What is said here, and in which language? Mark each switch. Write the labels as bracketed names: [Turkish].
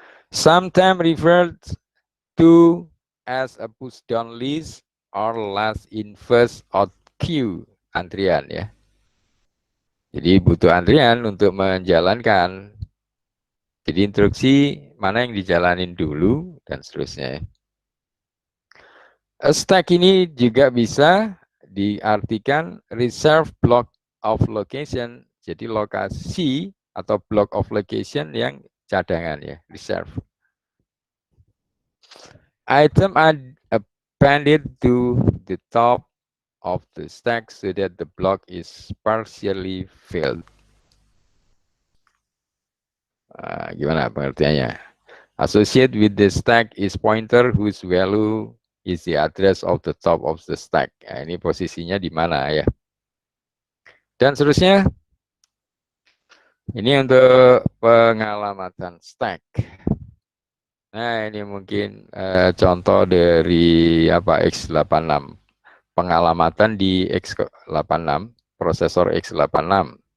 [English] Sometimes referred to as a push down list or last in first out queue, [Indonesian] antrian ya. Jadi butuh antrian untuk menjalankan. Jadi instruksi mana yang dijalanin dulu dan seterusnya. [English] A stack [Indonesian] ini juga bisa diartikan [English] reserve block of location. [Indonesian] Jadi lokasi atau [English] block of location [Indonesian] yang cadangan ya, reserve. [English] Item are appended to the top of the stack so that the block is partially filled. [Indonesian] Gimana pengertiannya? [English] Associate with the stack is pointer whose value is the address of the top of the stack. [Indonesian] Nah, ini posisinya di mana ya? Dan seterusnya, ini untuk pengalamatan stack. Nah, ini mungkin contoh dari apa x86. Pengalamatan di x86, prosesor x86.